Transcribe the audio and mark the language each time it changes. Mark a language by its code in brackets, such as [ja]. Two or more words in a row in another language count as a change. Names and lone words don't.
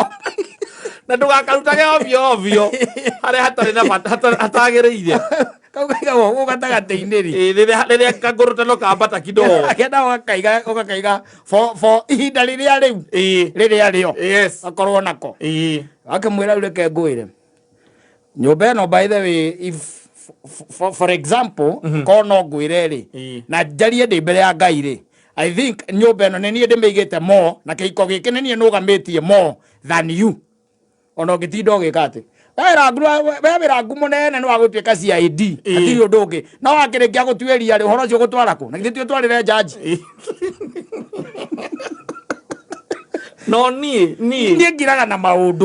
[ki] Na ndũgakarutage ovyo harĩa hatarĩ na hatagĩrĩire. Kau kaigagwo gũkũ gatagatĩ-inĩ rĩ. Rĩrĩa kangũrũtano kambata kidogo. Akenda ũgakaiga for ihinda rĩrĩa rĩu rĩrĩa rĩo akorwo nako. Akĩmwĩra rĩu reke ngwĩre nyũmba ĩno [en] by the way if for example [ki] korwo no ngwĩre rĩ na njarie ndĩ mbere ya Ngai rĩ, [en] I think [ki] nyũmba ĩno nĩ niĩ ndĩmĩigĩte more na kĩhiko gĩkĩ nĩ niĩ nũgamĩtie [en] more than you. [ki] Ona ũngĩtinda ũgĩka atĩ we wĩra ngumo nene nĩ wa gũtuĩka CID hatirĩ ũndũ ũngĩ. No wakĩrĩkia gũtuĩria rĩ ũhoro ũcio gũtwara kũ? Na githĩ ti ũtwarĩre jaji? No niĩ ngiraga na maũndũ